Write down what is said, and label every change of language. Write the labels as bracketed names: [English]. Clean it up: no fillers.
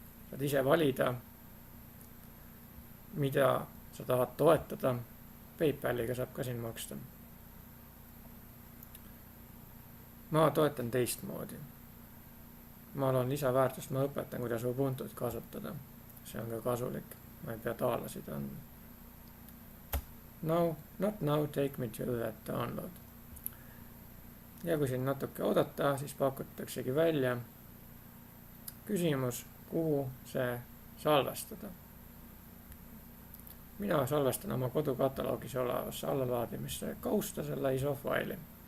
[Estonian] saad ise valida, mida sa tahad toetada. PayPaliga saab ka siin maksta. ma toetan teistmoodi. ma loon lisaväärtust, ma õpetan, kuidas Ubuntut kasutada. see on ka kasulik, ma ei pea taalasid andma. [English] No, not now, take me to that download. [Estonian] ja kui siin natuke oodata, siis pakutaksegi välja küsimus, kuhu see salvestada. mina salvestan oma kodukataloogis olevasse allalaadimisse kausta selle ISO faili.